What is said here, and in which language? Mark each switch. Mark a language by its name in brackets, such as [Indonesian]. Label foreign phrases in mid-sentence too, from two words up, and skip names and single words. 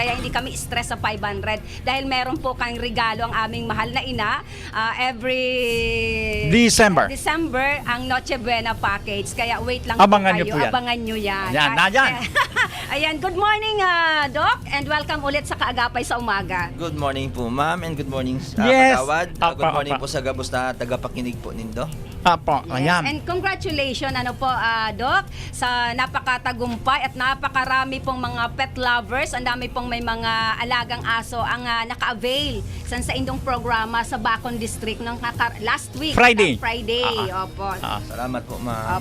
[Filipino] Kaya hindi kami stress sa 500 dahil meron po kang regalo ang aming mahal na ina every December ang Noche Buena package. Kaya wait lang Abangan po niyo kayo. po yan. Abangan nyo yan. Yan. Ayan, [English] good morning [Filipino] Doc and welcome ulit sa Kaagapay sa umaga. [English] Good morning po, ma'am, and good morning Yes. [Filipino] Kagawad. Apa, [English] Good morning apa. [Bikol] po sa gabos na tagapakinig po nindo. Apo, [English] Yes. [Filipino] ayan. And congratulations Doc sa napakatagumpay at napakarami pong mga [English] pet lovers. [Filipino] Ang dami pong may mga alagang aso ang naka-avail sa indong programa sa Bacon District ng last week. Friday. Opo. Salamat po, ma'am.